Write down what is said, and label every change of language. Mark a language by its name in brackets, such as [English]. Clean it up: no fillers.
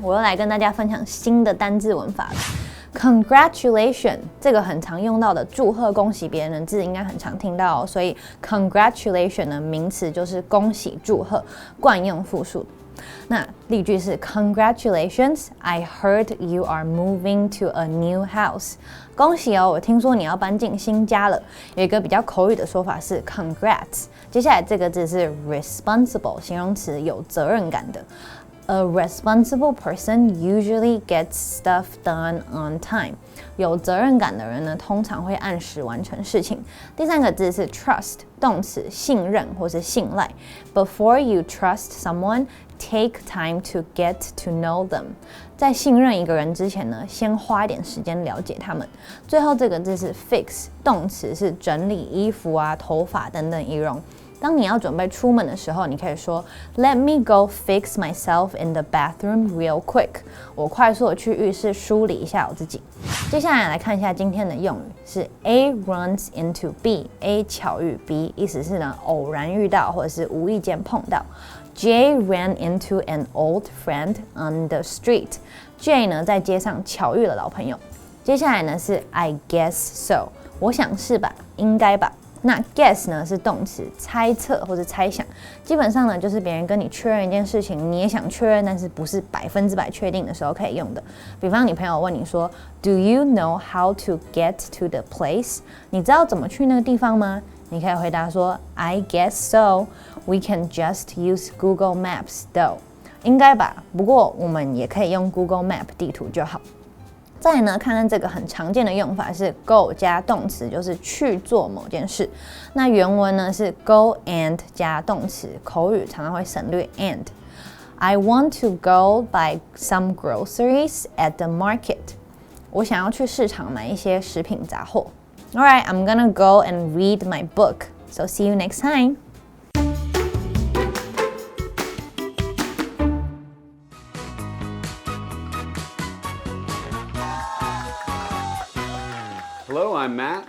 [Chinese] 我又来跟大家分享新的单字文法了。Congratulation 这个很常用到的祝贺、恭喜别人的字，应该很常听到哦。所以 congratulation 的名词就是恭喜、祝贺，惯用复数。那例句是 [English] Congratulations, I heard you are moving to a new house. [Chinese] 恭喜哦，我听说你要搬进新家了。有一个比较口语的说法是 [English] Congrats。 [Chinese] 接下来这个字是 responsible， 形容词，有责任感的。 [English] A responsible person usually gets stuff done on time. [Chinese] 有责任感的人呢，通常会按时完成事情。第三个字是 trust， 动词，信任或是信赖。 [English] Before you trust someone, take time to get to know them. [Chinese] 在信任一个人之前呢，先花一点时间了解他们。最后这个字是 fix， 动词是整理衣服啊、头发等等仪容。当你要准备出门的时候，你可以说 [English] Let me go fix myself in the bathroom real quick. [Chinese] 我快速的去浴室梳理一下我自己。接下来看一下今天的用语，是 A runs into B，A 巧遇 B， 意思是呢偶然遇到或者是无意间碰到。 [English] Jay ran into an old friend on the street. [Chinese] Jay 呢在街上巧遇了老朋友。接下来呢是 I guess so， 我想是吧，应该吧。那 guess 呢是动词，猜测或者猜想，基本上呢就是别人跟你确认一件事情，你也想确认，但是不是100%确定的时候可以用的。比方你朋友问你说 [English] Do you know how to get to the place？ [Chinese] 你知道怎么去那个地方吗？你可以回答说 [English] I guess so. We can just use Google Maps though. [Chinese] 应该吧，不过我们也可以用 Google Map 地图就好。再来呢，看看这个很常见的用法是 go 加动词，就是去做某件事。那原文呢是 go and 加动词，口语常常会省略 and。 [English] I want to go buy some groceries at the market. [Chinese] 我想要去市场买一些食品杂货。 [English] Alright, I'm gonna go and read my book. So see you next time. Hello, I'm Matt.